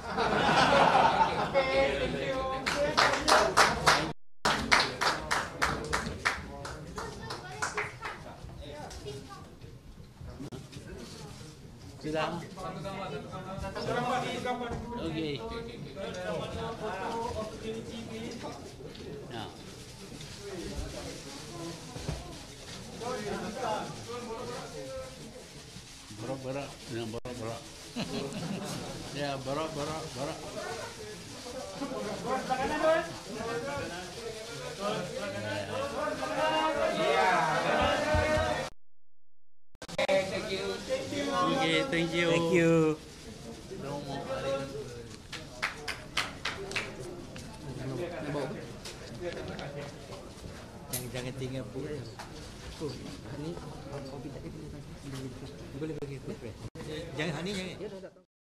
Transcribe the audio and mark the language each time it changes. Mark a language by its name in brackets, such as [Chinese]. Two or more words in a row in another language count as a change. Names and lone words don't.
[Malay] Sudah? [English] Okay. Now. [Malay] Berak-berak, dengan berak-berak. Ya, berak-berak. [English] Okay, thank you. Thank you. [Malay] Jangan tinggal pun. Ni kopi tak boleh bagi. Jangan ni jangan.